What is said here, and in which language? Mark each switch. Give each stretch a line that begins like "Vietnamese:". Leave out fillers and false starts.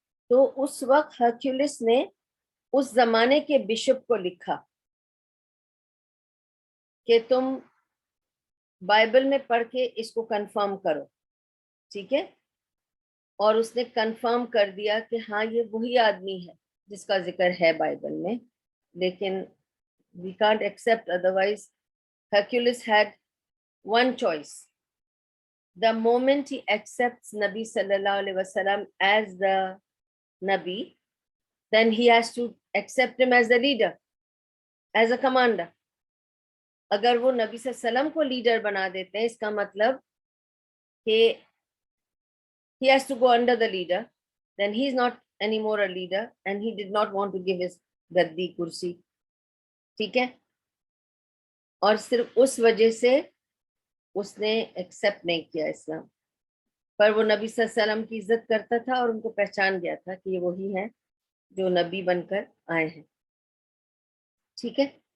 Urdu: تو اس وقت ہرکولس نے اس زمانے کے بشپ کو لکھا کہ تم بائبل میں پڑھ کے اس کو کنفرم کرو, ٹھیک ہے. اور اس نے کنفرم کر دیا کہ ہاں یہ وہی آدمی ہے جس کا ذکر ہے بائبل میں, لیکن
English: we can't accept otherwise. Hercules had one choice. The moment he accepts Nabi sallallahu alaihi wasallam as the Nabi, then he has to accept him as the leader, as a commander.
Urdu: اگر وہ نبی صلی اللہ علیہ وسلم کو leader بنا دیتے ہیں, اس کا مطلب کہ
English: he has to go under the leader, then he is not anymore a leader and he did not want to give his gaddi kursi,
Urdu: ٹھیک ہے. اور صرف اس وجہ سے اس نے ایکسپٹ نہیں کیا اسلام, پر وہ نبی صلی اللہ علیہ وسلم کی عزت کرتا تھا اور ان کو پہچان گیا تھا کہ یہ وہی ہے جو نبی بن کر آئے ہیں, ٹھیک ہے.